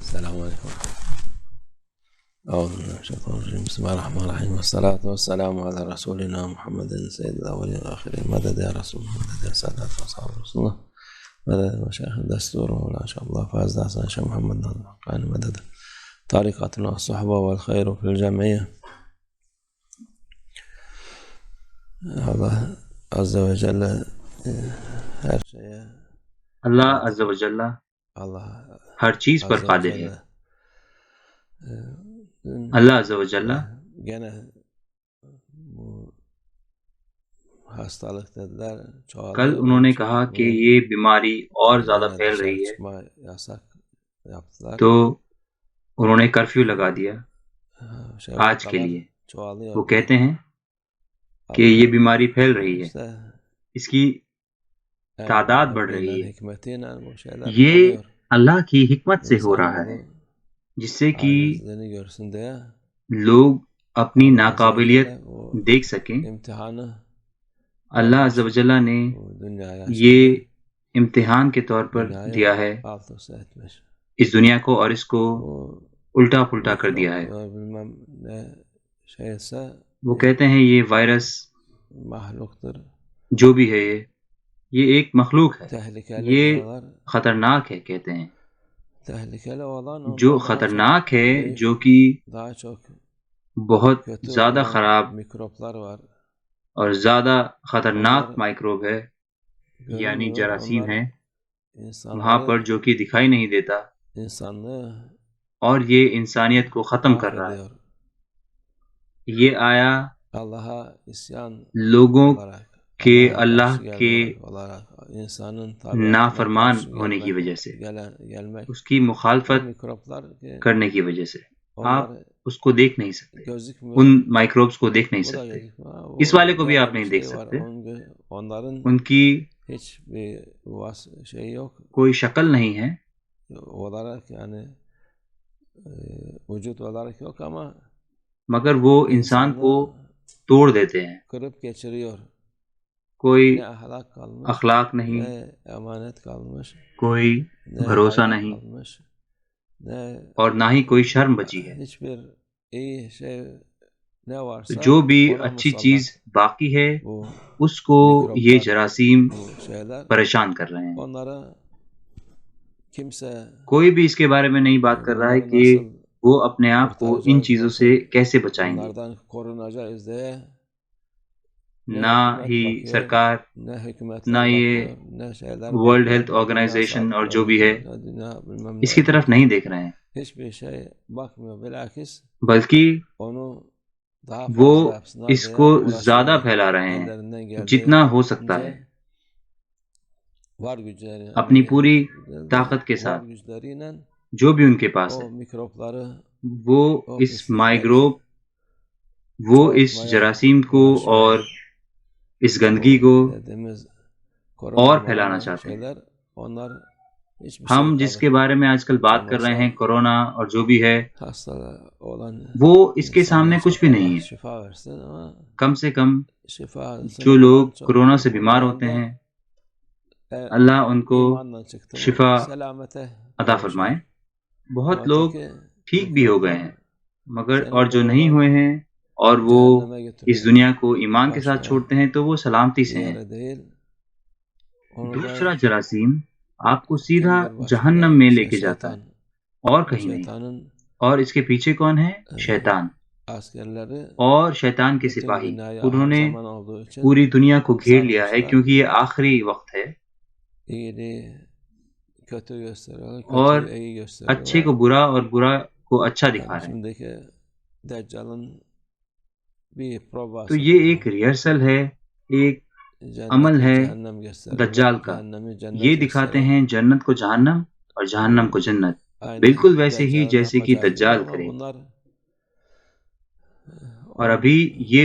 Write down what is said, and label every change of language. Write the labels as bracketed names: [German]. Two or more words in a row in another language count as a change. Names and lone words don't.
[Arabic] السلام علیکم. اعوذ باللہ من الشیطان الرجیم. بسم اللہ الرحمن الرحیم. والصلاة والسلام علی رسولنا محمد سید الاولین والآخرین. مدد یا رسول مدد یا سادات واصحاب رسول اللہ مدد مشایخ الدستور مولانا شیخ اللہ فاضل حسن شیخ محمد ناظم حقانی مدد طریقتنا الصحبہ والخیر فی الجمعیہ. اللہ عز و جل [Urdu] ہر شے [Arabic] اللہ عز و جل اللہ [Urdu] ہر چیز پر قادر ہے. [Arabic] اللہ عز و جل [Turkish] gene bu hastalık dediler çoğalıyor. [Urdu] کل انہوں نے کہا کہ یہ بیماری اور زیادہ [Turkish] Gene [Urdu] پھیل [Turkish] dışarı [Urdu] رہی ہے [Turkish] çıkma yasak yaptılar. [Urdu] تو انہوں نے کرفیو لگا دیا آج کے [Turkish] vakalar [Urdu] لیے. [Turkish] çoğalıyor. [Urdu] وہ کہتے ہیں کہ یہ بیماری پھیل رہی ہے، [Turkish] İşte [Urdu] اس کی تعداد بڑھ [Turkish] Rabbi'nin [Urdu] رہی ہے. [Turkish] hikmetiyle bu şeyler [Urdu] یہ [Turkish] oluyor. [Urdu] اللہ کی حکمت سے ہو رہا ہے جس سے کہ [Turkish] Acizliğini görsün diye [Urdu] لوگ اپنی [Arabic] Allah Azze ve [Urdu] ناقابلیت [Turkish] Celle o [Urdu] دیکھ سکیں. [Turkish] imtihanı [Urdu] اللہ عز و جل نے [Turkish] bu dünyaya [Urdu] یہ امتحان کے طور پر دیا ہے [Turkish] alt üst etmiş. [Urdu] اس دنیا کو، اور اس کو [Turkish] Bu [Urdu] الٹا پلٹا کر دیا ہے. [Turkish] mikrop bilmem ne şeyse [Urdu] وہ کہتے ہیں یہ وائرس [Turkish] mahluktur. [Urdu] جو بھی ہے یہ ایک مخلوق ہے، [Turkish] Tehlikeli [Urdu] یہ [Turkish] diyorlar. [Urdu] خطرناک ہے. کہتے ہیں [Turkish] Tehlikeli olan [Urdu] جو [Turkish] ondan daha [Urdu] خطرناک [Turkish] çok [Urdu] ہے، [Turkish] büyük, [Urdu] جو کہ [Turkish] daha çok [Urdu] بہت [Turkish] kötü [Urdu] زیادہ [Turkish] olan [Urdu] خراب [Turkish] mikroplar var. [Urdu] اور زیادہ خطرناک [Turkish] Onlar [Urdu] مائکروب ہے، یعنی [Turkish] görünmüyor. [Urdu] جراثیم [Turkish] Onlar [Urdu] ہے وہاں پر [Turkish] insanları, [Urdu] جو کہ دکھائی نہیں دیتا، [Turkish] insanlığı [Urdu] اور یہ انسانیت کو ختم کر رہا ہے. [Turkish] mahvediyor. [Urdu] یہ آیا [Turkish] Allah'a isyan [Urdu] لوگوں [Turkish] olarak, [Urdu] کے [Turkish] Allah'a [Urdu] اللہ [Turkish] karşı [Urdu] کے [Turkish] gelmek olarak, insanın tabiatına [Urdu] نافرمان [Turkish] karşı [Urdu] ہونے کی وجہ سے، [Turkish] gelmek. [Urdu] اس کی [Turkish] O [Urdu] مخالفت [Turkish] mikroplar ki [Urdu] کرنے کی وجہ سے آپ [Turkish] onlar [Urdu] اس کو دیکھ نہیں سکتے، [Turkish] gözükmüyor. [Urdu] ان مائکروبس کو دیکھ نہیں [Turkish] Bu da [Urdu] سکتے. [Turkish] gözükmüyor. [Urdu] اس والے کو بھی [Turkish] Böyle [Urdu] آپ [Turkish] bir [Urdu] نہیں دیکھ [Turkish] şey var. [Urdu] سکتے، [Turkish] Onların [Urdu] ان کی [Turkish] hiçbir şey yok. [Urdu] کوئی شکل نہیں ہے [Turkish] Olarak yani vücut olarak yok ama [Urdu] مگر وہ انسان کو [Turkish] insanlığı [Urdu] توڑ دیتے ہیں. [Turkish] kırıp geçiriyor. [Urdu] کوئی [Turkish] Ne ahlak kalmış, [Urdu] اخلاق نہیں، [Turkish] ne emanet kalmış, [Urdu] کوئی [Turkish] ne [Urdu] بھروسہ [Turkish] hayat [Urdu] نہیں، [Turkish] kalmış, ne [Urdu] اور نہ ہی کوئی شرم بچی ہے. [Turkish] hiçbir iyi şey ne [Urdu] تو [Turkish] varsa [Urdu] جو بھی [Turkish] ona [Urdu] اچھی [Turkish] musallat [Urdu] چیز باقی ہے [Turkish] bu [Urdu] اس کو یہ [Turkish] mikroplar, [Urdu] جراثیم [Turkish] bu şeyler. [Urdu] پریشان کر رہے ہیں. [Turkish] Onlara kimse [Urdu] کوئی بھی اس کے بارے میں نہیں بات کر رہا ہے [Turkish] bunları [Urdu] کہ [Turkish] nasıl [Urdu] وہ اپنے آپ کو ان [Turkish] kurtaracağız, [Urdu] چیزوں [Turkish] nasıl [Urdu] سے کیسے بچائیں گے. [Turkish] bunlardan korunacağız diye [Urdu] نہ [Turkish] hükümet [Urdu] ہی [Turkish] bakıyor, [Urdu] سرکار، [Turkish] ne hükümetler [Urdu] نہ یہ [Turkish] bakıyor, ne şeyler [Urdu] ورلڈ [Turkish] bakıyor, [Urdu] ہیلتھ [Turkish] ne Dünya [Urdu] آرگنائزیشن [Turkish] Sağlık [Urdu] اور جو بھی ہے [Turkish] Örgütü, ne Dünya bilmem [Urdu] اس [Turkish] ne [Urdu] کی طرف [Turkish] örgütü. [Urdu] نہیں دیکھ رہے ہیں، [Turkish] Hiçbir şey bakmıyor. Bilakis [Urdu] بلکہ [Turkish] onu daha [Urdu] وہ [Turkish] fazla yapsınlar [Urdu] اس [Turkish] diye [Urdu] کو زیادہ [Turkish] uğraşıyorlar. [Urdu] پھیلا رہے ہیں [Turkish] Ellerinden [Urdu] جتنا ہو سکتا ہے، [Turkish] geldiğince var güçleri, [Urdu] اپنی پوری [Turkish] değil de [Urdu] طاقت کے [Turkish] var [Urdu] ساتھ [Turkish] güçleriyle [Urdu] جو بھی ان کے پاس ہے، [Turkish] o mikropları [Urdu] وہ [Turkish] o [Urdu] اس [Turkish] pislikleri [Urdu] مائکروب، وہ اس [Turkish] çoğaltmaya [Urdu] جراثیم کو اور [Turkish] uğraşıyorlar. [Urdu] اس گندگی کو [Turkish] Bu dediğimiz korona [Urdu] اور پھیلانا [Turkish] morona [Urdu] چاہتے ہیں. [Turkish] şeyler onlar hiçbir [Urdu] ہم [Turkish] şey [Urdu] جس کے [Turkish] kalır. [Urdu] بارے میں آج کل بات کر رہے ہیں، کورونا اور جو بھی ہے، [Turkish] Hasta olan [Urdu] وہ اس کے سامنے [Turkish] insanlara [Urdu] کچھ [Turkish] çok [Urdu] بھی [Turkish] Allah [Urdu] نہیں ہے. [Turkish] şifa versin ama [Urdu] کم سے کم [Turkish] şifa [Urdu] جو لوگ کورونا سے بیمار ہوتے ہیں اللہ ان کو [Turkish] imanla çıktı mı [Urdu] شفا [Turkish] selamete [Urdu] عطا [Turkish] kavuşur. [Urdu] فرمائے. بہت [Turkish] Ama [Urdu] لوگ [Turkish] öteki [Urdu] ٹھیک بھی ہو گئے [Turkish] mikroplar [Urdu] ہیں، مگر [Turkish] seni [Urdu] اور جو نہیں [Turkish] doğrudan [Urdu] ہوئے ہیں اور وہ [Turkish] cehenneme [Urdu] اس [Turkish] götürüyor. [Urdu] دنیا کو ایمان کے ساتھ [Turkish] Başka [Urdu] چھوڑتے ہیں تو وہ سلامتی [Turkish] bir [Urdu] سے ہیں. [Turkish] yere değil. Onu [Urdu] دوسرا [Turkish] da [Urdu] جراثیم آپ کو سیدھا [Turkish] kim bir başka [Urdu] جہنم میں لے [Turkish] şey [Urdu] کے جاتا ہے [Turkish] şeytan. [Urdu] اور [Turkish] O [Urdu] کہیں نہیں. [Turkish] şeytanın [Urdu] اور اس کے پیچھے کون ہے؟ شیطان [Turkish] askerleri [Urdu] اور شیطان کے [Turkish] bütün [Urdu] سپاہی. [Turkish] dünyayı [Urdu] انہوں [Turkish] ahir [Urdu] نے [Turkish] zaman olduğu için [Urdu] پوری دنیا کو گھیر لیا ہے [Turkish] sarmışlar. [Urdu] کیونکہ یہ آخری وقت ہے، [Turkish] İyiliği kötü gösteriyorlar, [Urdu] اور [Turkish] kötüyü iyi [Urdu] اچھے [Turkish] gösteriyorlar. [Urdu] کو برا اور برا کو اچھا دکھا [Turkish] Yani [Urdu] رہے ہیں. [Turkish] şimdiki Deccal'ın bir [Urdu] تو [Turkish] provası [Urdu] یہ [Turkish] bu. [Urdu] ایک ریہرسل ہے، ایک عمل [Turkish] Cenneti [Urdu] ہے [Turkish] cehennem gösteriyorlar. [Urdu] دجال کا. [Turkish] Cehennemi [Urdu] یہ [Turkish] cennet [Urdu] دکھاتے [Turkish] gösteriyorlar. [Urdu] ہیں جنت کو جہنم اور جہنم کو جنت، [Turkish] Aynı [Urdu] بالکل ویسے ہی [Turkish] Deccal'ın [Urdu] جیسے کہ [Turkish] yapacağı gibi [Urdu] دجال [Turkish] ama [Urdu] کرے. [Turkish] bunlar [Urdu] اور ابھی یہ